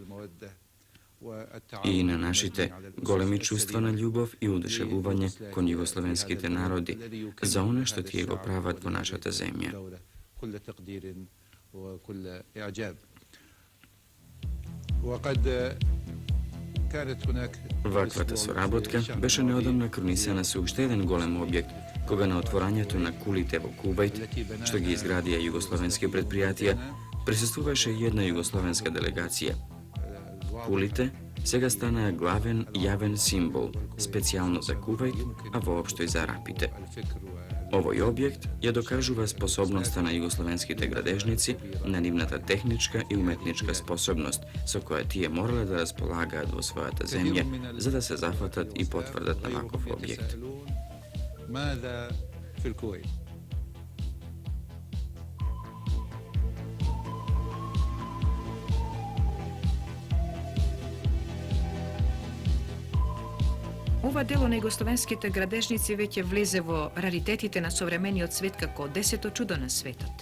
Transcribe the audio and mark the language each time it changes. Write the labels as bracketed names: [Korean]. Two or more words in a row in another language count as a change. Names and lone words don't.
[Macedonian] и на нашите големи чувства на љубов и удушевување кон југословенските народи за оно што тие го прават во нашата земја. [Arabic] وقد كانت هناك [Macedonian] Ваквата соработка беше неодамна кронисана со уште еден голем објект, кога на отворањето на кулите во Кувајт, што ги изградија југословенски предпријатија, присуствуваше една југословенска делегација. Кулите сега станаа главен јавен символ, специјално за Кувајт, а воопшто и за арапите. Овој објект ја докажува способноста на југословенските градежници, на нивната техничка и уметничка способност, со која тие морале да располагаат во својата земја, за да се зафатат и потврдат на ваков објект. [Arabic] ماذا في الكويت؟ [Macedonian] Ова дело на југословенските градежници веќе влезе во раритетите на современиот свет како 10-то чудо на светот.